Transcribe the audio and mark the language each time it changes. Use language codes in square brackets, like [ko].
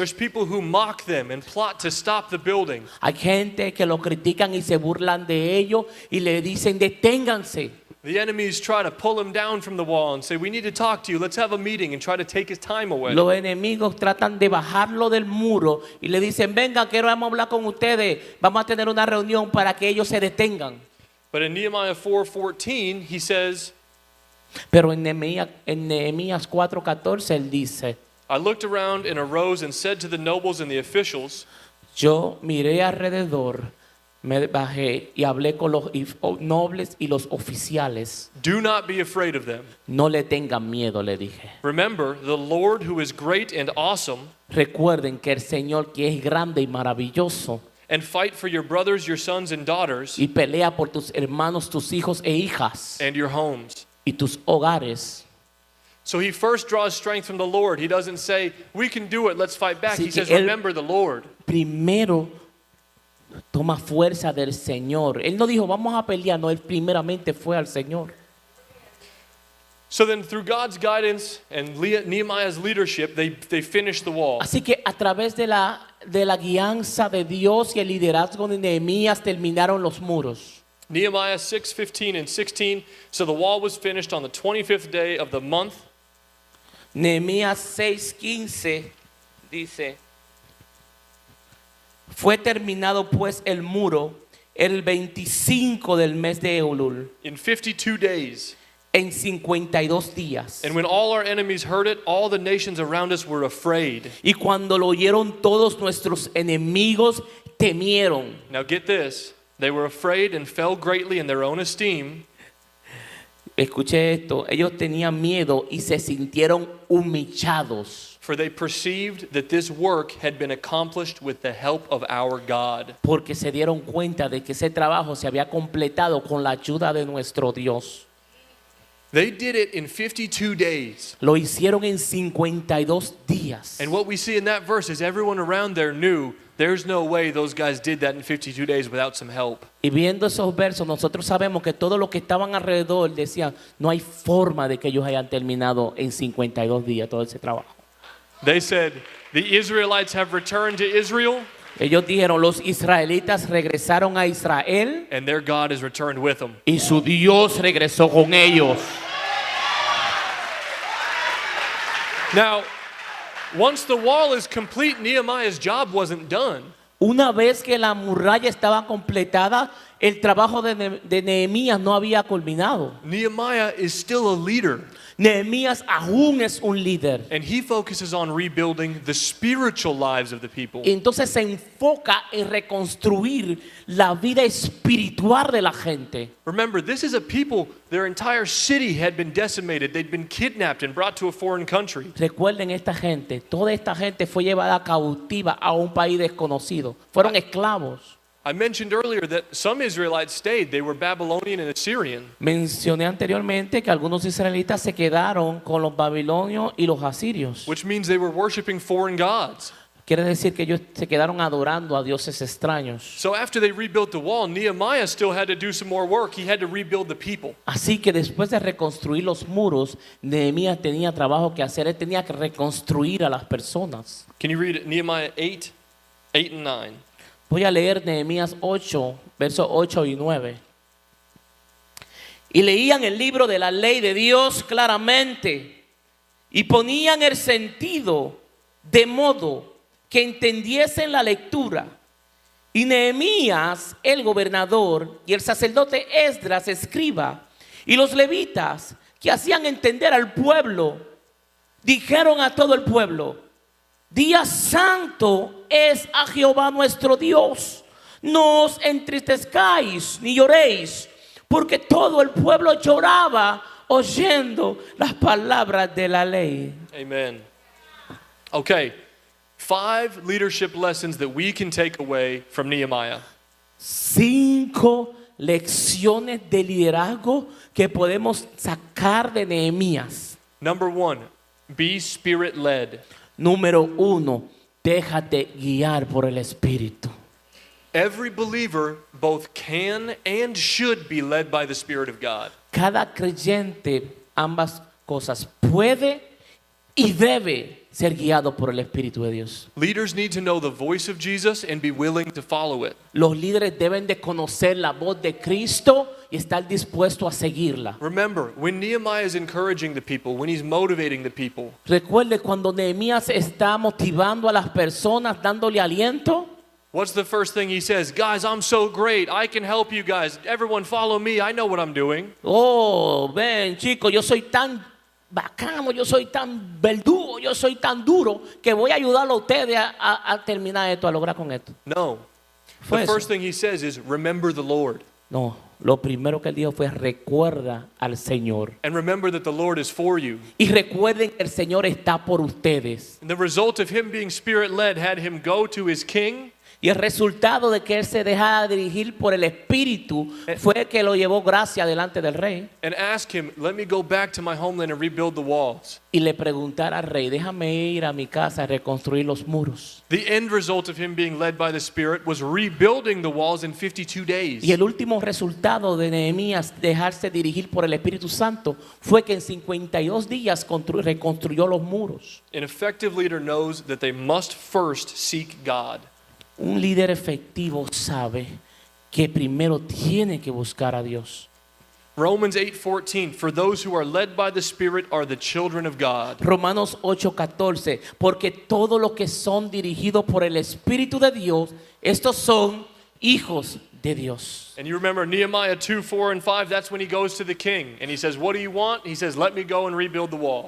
[en] There's people who mock them and plot to stop the building. [es] Hay gente que lo critican y se burlan de ellos y le dicen deténganse. [en] The enemies try to pull him down from the wall and say, we need to talk to you, let's have a meeting, and try to take his time away. [es] Los enemigos tratan de bajarlo del muro y le dicen, venga, queremos hablar con ustedes, vamos a tener una reunión para que ellos se detengan. [en] But in Nehemiah 4:14, he says, [es] Pero en Nehemías 4:14 él dice, [en] I looked around and arose and said to the nobles and the officials, [es] yo miré alrededor, me bajé y hablé con los nobles y los oficiales. [en] do not be afraid of them. [es] No le tengan miedo, le dije. [en] Remember, the Lord who is great and awesome, [es] Recuerden que el Señor que es grande y maravilloso [en] and fight for your brothers, your sons and daughters, [es] y pelea por tus hermanos, tus hijos e hijas [en] and your homes. [es] y tus hogares. [en] So he first draws strength from the Lord. He doesn't say, we can do it, let's fight back. [es] Así que [en] says, [es] él- [en] remember the Lord. [es] Primero toma fuerza del Señor. Él no dijo vamos a pelear, no, él primeramente fue al Señor. [en] So then through God's guidance and Nehemiah's leadership, they finished the wall. [es] Así que a través de la guianza de Dios y el liderazgo de Nehemías terminaron los muros. [en] Nehemiah 6:15 and 16. So the wall was finished on the 25th day of the month. [es] Nehemías 6:15 dice, fue terminado pues el muro el 25 del mes de Elul, [en] In 52 days. [es] en 52 días. [en] And when all our enemies heard it, all the nations around us were afraid. [es] Y cuando lo oyeron todos nuestros enemigos, temieron. [en] Now get this. They were afraid and fell greatly in their own esteem. [es] Escuche esto, ellos tenían miedo y se sintieron humillados [en] For they perceived that this work had been accomplished with the help of our God. [es] porque se dieron cuenta de que ese trabajo se había completado con la ayuda de nuestro Dios. [en] They did it in 52 days. [es] Lo hicieron en 52 días. [en] And what we see in that verse is everyone around there knew there's no way those guys did that in 52 days without some help. [es] Y viendo esos versos, nosotros sabemos que todos los que estaban alrededor decían, no hay forma de que ellos hayan terminado en 52 días todo ese trabajo. [en] They said, the Israelites have returned to Israel, [es] Ellos dijeron, los israelitas regresaron a Israel [en] and their God has returned with them. [es] y su Dios regresó con ellos. [en] Now, once the wall is complete, Nehemiah's job wasn't done. [es] Una vez que la muralla estaba completada, el trabajo de Nehemías no había culminado. [en] Nehemiah is still a leader, [es] Nehemías aún es un líder. [en] and he focuses on rebuilding the spiritual lives of the people. [es] Y entonces se enfoca en reconstruir la vida espiritual de la gente. [en] Remember, this is a people, their entire city had been decimated. They'd been kidnapped and brought to a foreign country. [es] Recuerden esta gente, toda esta gente fue llevada cautiva a un país desconocido. Fueron esclavos. [en] I mentioned earlier that some Israelites stayed. They were Babylonian and Assyrian. [es] Mencioné anteriormente que algunos israelitas se quedaron con los babilonios y los asirios. [en] Which means they were worshiping foreign gods. [es] Quiere decir que ellos se quedaron adorando a dioses extraños. [en] So after they rebuilt the wall, Nehemiah still had to do some more work. He had to rebuild the people. [es] Así que después de reconstruir los muros, Nehemías tenía trabajo que hacer. Él tenía que reconstruir a las personas. [en] Can you read Nehemiah 8 and 9? [es] Voy a leer Nehemías 8, versos 8 y 9. Y leían el libro de la ley de Dios claramente y ponían el sentido de modo que entendiesen la lectura. Y Nehemías, el gobernador, y el sacerdote Esdras, escriba, y los levitas que hacían entender al pueblo, dijeron a todo el pueblo: día santo es a Jehová nuestro Dios. No os entristezcáis ni lloréis, porque todo el pueblo lloraba oyendo las palabras de la ley. [en] Amen. Okay, 5 leadership lessons that we can take away from Nehemiah. [es] 5 lecciones de liderazgo que podemos sacar de Nehemías. [en] Number 1, be spirit-led. [es] Número 1, déjate guiar por el Espíritu. [en] Every believer both can and should be led by the Spirit of God. [es] Cada creyente, ambas cosas, puede y debe ser guiado por el Espíritu de Dios. [en] Leaders need to know the voice of Jesus and be willing to follow it. [es] Los líderes deben de conocer la voz de Cristo y estar dispuestos a seguirla. [en] Remember, when Nehemiah is encouraging the people, when he's motivating the people, [es] Recuerde cuando Nehemías está motivando a las personas, dándole aliento. [en] what's the first thing he says? Guys, I'm so great. I can help you guys. Everyone follow me. I know what I'm doing. [es] Oh, ven chicos, yo soy tan bacano, yo soy tan verdugo, yo soy tan duro que voy a ayudarlo a ustedes a terminar esto, a lograr con esto. [en] No. [es] Fue [en] The [es] eso. [en] first thing he says is, remember the Lord. [es] No, lo primero que él dijo fue recuerda al Señor. [en] And remember that the Lord is for you. [es] Y recuerden que el Señor está por ustedes. [en] And the result of him being spirit-led had him go to his king. [es] Y el resultado de que él se dejara dirigir por el Espíritu fue que lo llevó gracia delante del rey. [en] And ask him, let me go back to my homeland and rebuild the walls. [es] Y le preguntara al rey, déjame ir a mi casa a reconstruir los muros. [en] The end result of him being led by the Spirit was rebuilding the walls in 52 days. [es] Y el último resultado de Nehemías dejarse dirigir por el Espíritu Santo fue que en 52 días reconstruyó los muros. [en] An effective leader knows that they must first seek God. [es] Un líder efectivo sabe que primero tiene que buscar a Dios. [en] Romans 8:14, for those who are led by the Spirit are the children of God. [es] Romanos 8:14, porque todos los que son dirigidos por el Espíritu de Dios, estos son hijos de Dios. [en] And you remember Nehemiah 2:4 and 5, that's when he goes to the king. And he says, what do you want? He says, let me go and rebuild the wall.